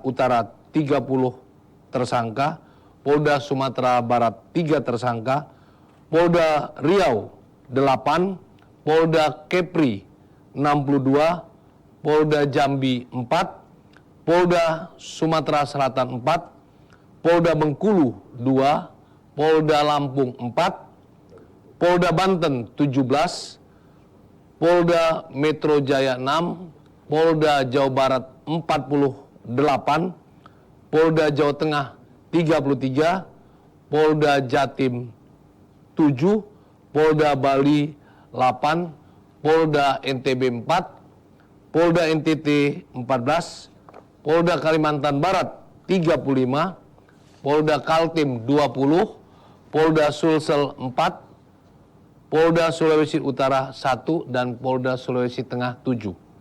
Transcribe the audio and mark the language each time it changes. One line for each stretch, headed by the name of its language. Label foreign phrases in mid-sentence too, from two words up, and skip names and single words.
Indonesian: Utara 30 tersangka, Polda Sumatera Barat 3 tersangka, Polda Riau 8, Polda Kepri 62, Polda Jambi 4, Polda Sumatera Selatan 4, Polda Bengkulu 2, Polda Lampung 4, Polda Banten 17, Polda Metro Jaya 6, Polda Jawa Barat 48, Polda Jawa Tengah 33, Polda Jatim 7, Polda Bali 8, Polda NTB 4, Polda NTT 14, Polda Kalimantan Barat 35, Polda Kaltim 20, Polda Sulsel 4, Polda Sulawesi Utara 1, dan Polda Sulawesi Tengah 7.